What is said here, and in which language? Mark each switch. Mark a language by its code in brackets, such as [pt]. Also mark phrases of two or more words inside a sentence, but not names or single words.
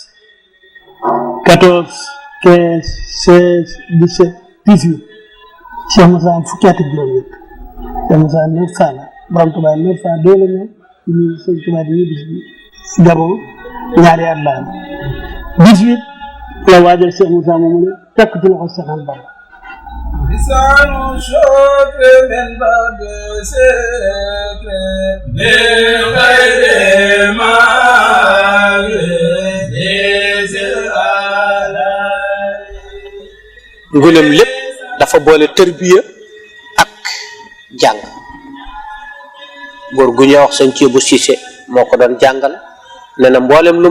[wo] 14 15 16 17 18 Cheikh Moussa am fukki at ak juróom-ñett Cheikh Moussa 900 la borom Tuubaa 902 la ñëw ñu sëñ Tuubaa di ñu bis bi Gabon ñaari at la am 18 la waajal Cheikh Moussa moomu ne tekk ci loxo Cheikh Bamba [ar] لسان شكر من بعد سكر من غير ما [wo] ngulem lépp dafa boole tërbiya ak jàng góor gu ñuy wax sëñ Ceebu Cisse moo ko doon jàngal nee na mboolem lu mu